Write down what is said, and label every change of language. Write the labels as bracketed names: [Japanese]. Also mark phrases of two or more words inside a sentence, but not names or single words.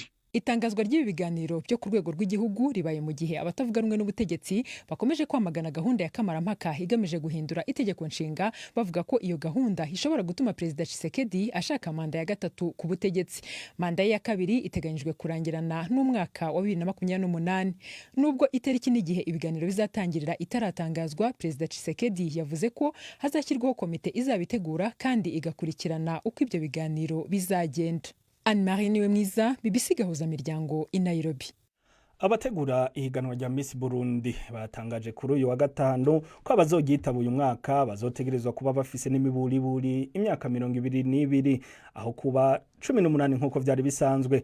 [Kinyarwanda] Itangazwa ry'ibi biganiro byo ku rwego rw'igihugu ribaye mu gihe abatavuga rumwe n'ubutegetsi bakomeje kwamagana gahunda ya kamarampaka igamije guhindura itegeko nshinga, bavuga ko iyo gahunda ishobora gutuma Perezida Tshisekedi ashaka manda ya gatatu ku butegetsi. Manda ye ya kabiri iteganyijwe kurangirana n'umwaka wa 2028. Nubwo itariki n'igihe ibiganiro bizatangirira itaratangazwa, Perezida Tshisekedi yavuze ko hazashyirwaho komite izabitegura kandi igakurikirana uko ibyo biganiro bizagenda. Anne-Marie Niwemwiza, BBC Gahuza Miryango i Nairobi. [Rundi] Abategura ihiganwa rya Miss Burundi batangaje kuri uyu wa gatanu ko abazogitaba uyu mwaka bazotegerezwa kuba bafise n'imiburiburi imyaka 22 aho kuba 18 nkuko vyari bisanzwe.